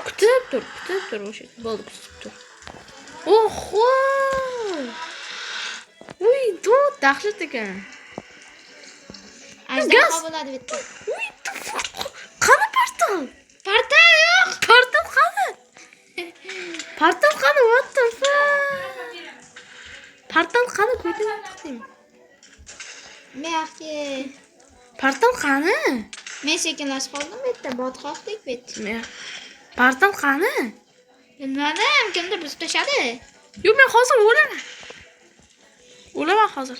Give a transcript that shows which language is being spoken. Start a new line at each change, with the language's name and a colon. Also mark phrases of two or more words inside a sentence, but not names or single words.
Uzbek: Kutib tur o'sha. Bo'ldi, kutib tur. Oho! Uy, do'd dahshat ekan. Ajdarho bo'ladi bitta. Uy, qani portal? Portal yo'q. Portal qani? Portal qani?
English: What the fuck?
Uzbek: Portal qani? Ko'rdim chiqdim. Mehki. Portal qani? Men sekinlashib qoldim bitta, botqoqdek bit. Portal qani? Bilmadim, kimdir buzib tashladi. Yo'q, men hozir o'laman. O'laman hozir.